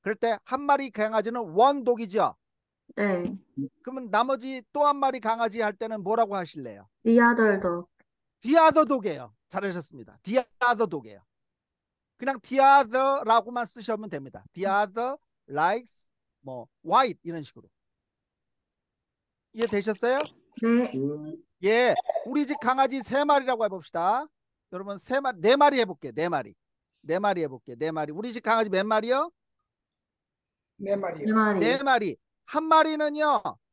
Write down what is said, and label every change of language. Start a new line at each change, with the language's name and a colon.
Korean: 그럴 때 한 마리 강아지는 원독이죠. 네. 그러면 나머지 또 한 마리 강아지 할 때는 뭐라고 하실래요?
English: The other dog. the other dog이에요.
Korean: 잘하셨습니다.
English: the other dog이에요.
Korean: 그냥 the other라고만 쓰시면 됩니다.
English: the other likes 뭐 white
Korean: 이런 식으로. 이해되셨어요? 네. 예, 우리 집 강아지 3마리라고 해봅시다. 여러분 4마리 해볼게. 4마리. 4마리 해볼게. 4마리. 우리 집 강아지 몇 마리요? 4마리요. 4마리. 4마리. 한 마리는요.